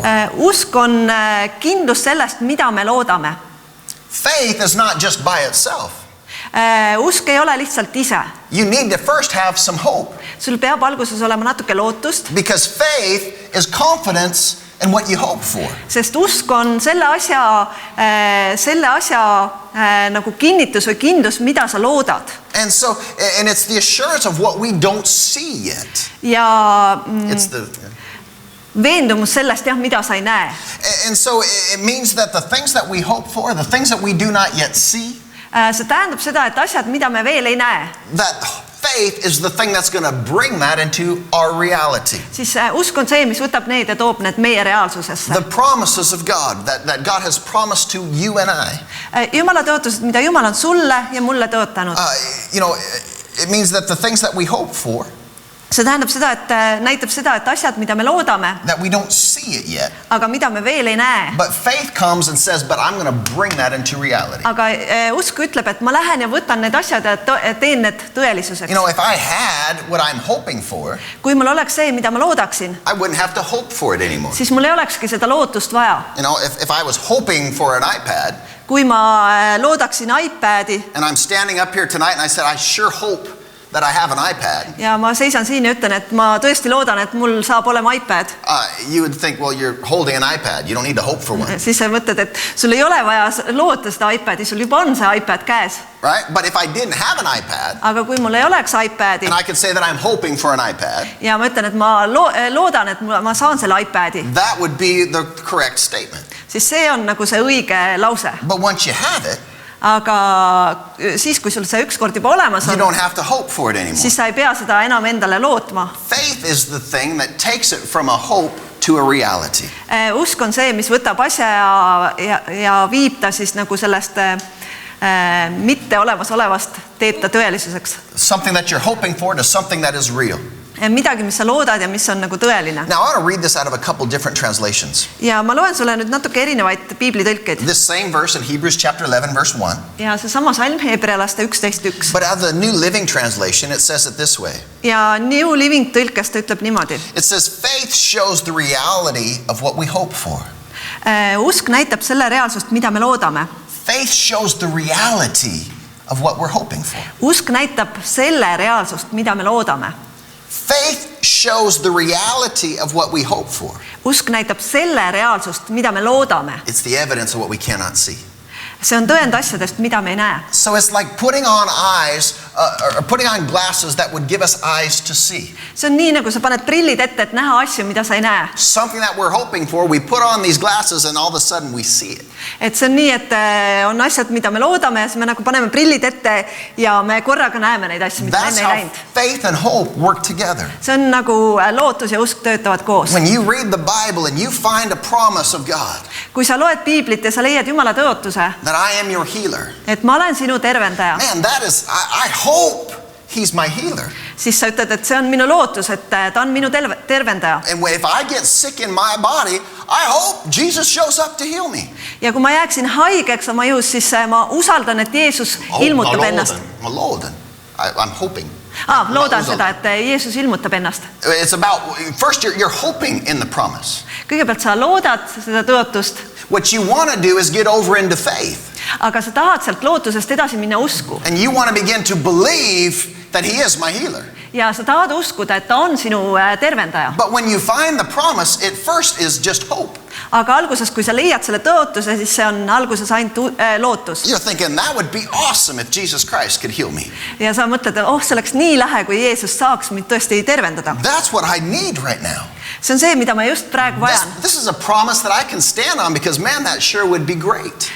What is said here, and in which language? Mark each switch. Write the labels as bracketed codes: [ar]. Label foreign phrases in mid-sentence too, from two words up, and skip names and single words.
[et] Usk on kindlus sellest, mida me loodame. [en] Faith is not just by itself. [et] Usk ei ole lihtsalt ise. [en] You need to first have some hope. [et] Sul peab alguses olema natuke lootust. [en] Because faith is confidence in what you hope for. [et] Sest usk on selle asja nagu kinnitus või kindlus, mida sa loodad. [en] And so, and it's the assurance of what we don't see yet. [et] Ja [en] it's the [et] veendumus sellest, mida sa ei näe. [en] And so it means that the things that we hope for, the things that we do not yet see, [et] see tähendab seda, et asjad, mida me veel ei näe. [en] That faith is the thing that's going to bring that into our reality. [et] siis usk on see, mis võtab need ja toob need meie reaalsusesse. [en] The promises of God that God has promised to you and I. [et] Jumala tõotused, mida Jumal on sulle ja mulle tõotanud. [en] You know, it means that the things that we hope for, [et] see tähendab seda, et näitab seda, et asjad, mida me loodame, [en] that we don't see it yet. [et] aga mida me veel ei näe. [en] But faith comes and says, but I'm going to bring that into reality. [et] Aga usk ütleb, et ma lähen ja võtan need asjad ja teen need tõelisuseks. [en] You know, if I had what I'm hoping for, [et] kui mul oleks see, mida ma loodaksin, [en] I wouldn't have to hope for it anymore. [et] siis mul ei olekski seda lootust vaja. [en] You know, if I was hoping for an iPad, [et] kui ma loodaksin iPadi [en] and I'm standing up here tonight and I said, I sure hope that I have an iPad. [et] ja ma seisan siin ja ütlen, et ma tõesti loodan, et mul saab olema iPad. [en] You would think, well, you're holding an iPad. You don't need to hope for one. [et] Siis sa mõtled, et sul ei ole vaja loota seda iPadi, sul juba on see iPad käes. [en] Right? But if I didn't have an iPad, [et] aga kui mul ei oleks iPadi [en] and I could say that I'm hoping for an iPad, [et] ja ma ütlen, et ma loodan, et ma saan selle iPadi, [en] that would be the correct statement. [et] siis see on nagu see õige lause. [en] But once you have it, [et] aga siis, kui sul see ükskord juba olemas [en] you [et] on, [en] don't have to hope for it anymore. [et] siis sa ei pea seda enam endale lootma. [en] Faith is the thing that takes it from a hope to a reality. [et] Usk on see, mis võtab asja ja viib ta siis nagu sellest mitte olemasolevast, teeb ta tõelisuseks. [en] Something that you're hoping for to something that is real. [et] midagi, mis sa loodad ja mis on nagu tõeline. [en] Now I want to read this out of a couple different translations. [et] ja ma loen sulle nüüd natuke erinevaid piiblitõlkeid. [en] This same verse in Hebrews chapter 11 verse 1. [et] ja seesama salm Hebrealaste 11:1. [en] But out of the New Living Translation it says it this way. [et] ja New Living tõlkes ta ütleb niimoodi. [en] It says faith shows the reality of what we hope for. [et] Usk näitab selle reaalsust, mida me loodame. [en] Faith shows the reality of what we're hoping for. [et] Usk näitab selle reaalsust, mida me loodame. [en] Faith shows the reality of what we hope for. [et] Usk näitab selle reaalsust, mida me loodame. [en] It's the evidence of what we cannot see. [et] See on tõend asjadest, mida me ei näe. [en] So it's like putting on eyes, or putting on glasses that would give us eyes to see. [et] See on nii, nagu sa paned prillid ette, et näha asju, mida sa ei näe. [en] Something that we're hoping for, we put on these glasses and all of a sudden we see it. [et] Et see on nii, et on asjad, mida me loodame ja siis me nagu paneme prillid ette ja me korraga näeme neid asju, mida me enne ei näinud. [en] Faith and hope work together. [et] See on nagu lootus ja usk töötavad koos. [en] When you read the Bible and you find a promise of God. [et] Kui sa loed piiblit ja sa leiad Jumala tõotuse, [en] that I am your healer. [et] et ma olen sinu tervendaja. [en] Man, that is, I hope he's my healer. [et] Siis sa ütled, et see on minu lootus, et ta on minu tervendaja. [en] And if I get sick in my body, I hope Jesus shows up to heal me. [et] Ja kui ma jääksin haigeks oma ihus, siis ma usaldan, et Jeesus ilmutab ennast. Ma loodan. [en] I'm hoping. [et] Loodan seda, et Jeesus ilmutab ennast. [en] It's about, first you're hoping in the promise. [et] Kõigepealt sa loodad seda tõotust. [en] What you want to do is get over into faith. [et] Aga sa tahad sealt lootusest edasi minna usku. [en] And you want to begin to believe that he is my healer. [et] Ja sa tahad uskuda, et ta on sinu tervendaja. [en] But when you find the promise, it first is just hope. [et] Aga alguses, kui sa leiad selle tõotuse, siis see on alguses ainult lootus. [en] You're thinking that would be awesome if Jesus Christ could heal me. [et] Ja sa mõtled, et see oleks nii lahe, kui Jeesus saaks mind tõesti tervendada. [en] That's what I need right now. [et] See on see, mida ma just praegu vajan. [en] This is a promise that I can stand on because man, that sure would be great.